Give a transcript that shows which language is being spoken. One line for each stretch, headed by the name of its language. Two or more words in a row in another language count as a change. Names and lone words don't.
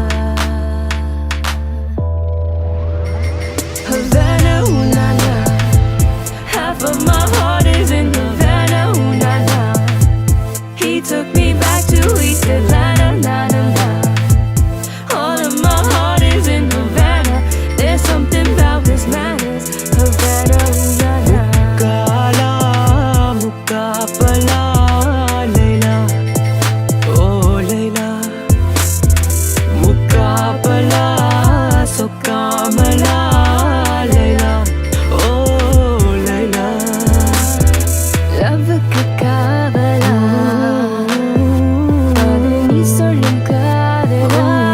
English: Havana, ooh na na. Half of my heart is in Havana, ooh na na. He took me back to East Atlanta, na na na. All of my heart is in Havana. There's something about his manners. Havana, ooh na na. Kala mukapala Leila, oh Leila, mukapala sokamala Leila, oh Leila.
Tamil: லவ்வுக்கு காவலா அது நீ சொல்லும் காதலா.